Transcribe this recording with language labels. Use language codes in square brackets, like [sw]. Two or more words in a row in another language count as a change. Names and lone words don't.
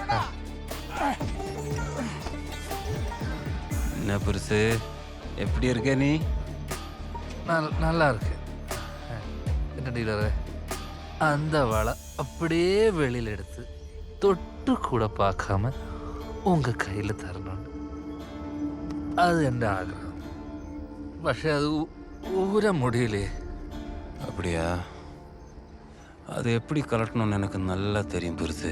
[ta] என்ன பெருசு எப்படி இருக்க நீ? நல்லா இருக்கு. என்ன டீலரே, அந்த வலை அப்படியே வெளியில எடுத்து தொட்டு கூட பார்க்காம உங்க கையில தரணும். அது என் ஆഗ്രഹം. [ml] പക്ഷെ അത് [ta] ஊர முடியலையே. அப்படியா? அது எப்படி கலட்டணும்னு எனக்கு நல்லா தெரியும் பெருசு.